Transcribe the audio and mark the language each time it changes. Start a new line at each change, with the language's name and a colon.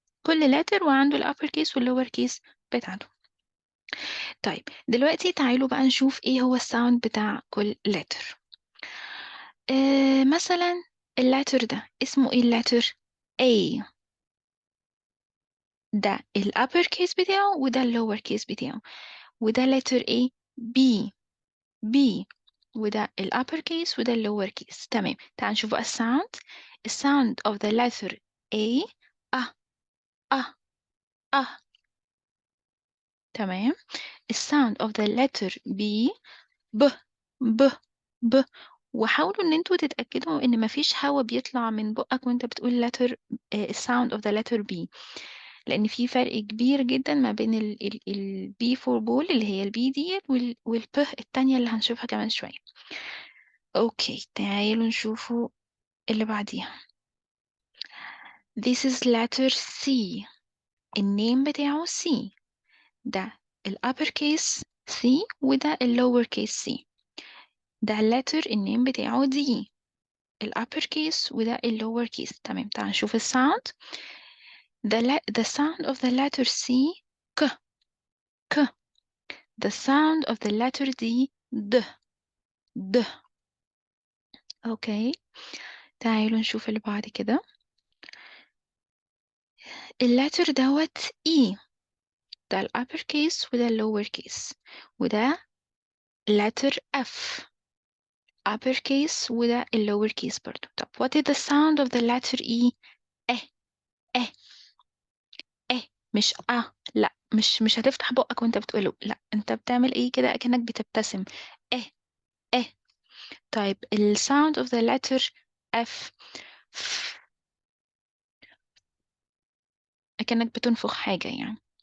Arabic: كل letter وعنده الupper case والlower case بتاعته. طيب دلوقتي تعالوا بقى نشوف إيه هو الsound بتاع كل letter. مثلًا الletter ده اسمه إيه الletter؟ A. ده الupper case بتاعه وده الlower case بتاعه. وده letter A B B وده الupper case وده الlower case تمام. تعالوا نشوف بقى ال
English: sound of the letter A
Arabic: أ أ أ تمام. ال
English: sound of the letter B
Arabic: ب ب ب وحاولوا إن أنتم تتأكدوا إن ما فيش هوا بيطلع من بُقّك وأنت بتقول letter الsound of the letter B. لإن في فرق كبير جدًا ما بين ال
English: B for ball
Arabic: اللي هي الB ديّة والب التانية اللي هنشوفها كمان شوية. أوكي، تعالوا نشوفوا اللي بعديها.
English: This is letter C.
Arabic: الname بتاعه C. ده الupper case C وده الlower case C. ده letter الname بتاعه D. الupper case وده الlower case تمام. تعالوا نشوف الsound.
English: The sound of the letter C ك ك. The sound of the letter D د د.
Arabic: أوكي، تعالوا نشوف اللي بعد كده. الletter دوّة E. ده الupper case وده الlower case وده letter F upper case وده الlower case برضه. طب
English: what is the sound of the letter E؟
Arabic: إه إه إه مش لأ، مش هتفتح بُقّك وأنت بتقوله، لأ، أنت بتعمل إيه كده أكنّك بتبتسم. إه إه طيب ال
English: sound of the letter F
Arabic: أكنّك بتنفخ حاجة يعني.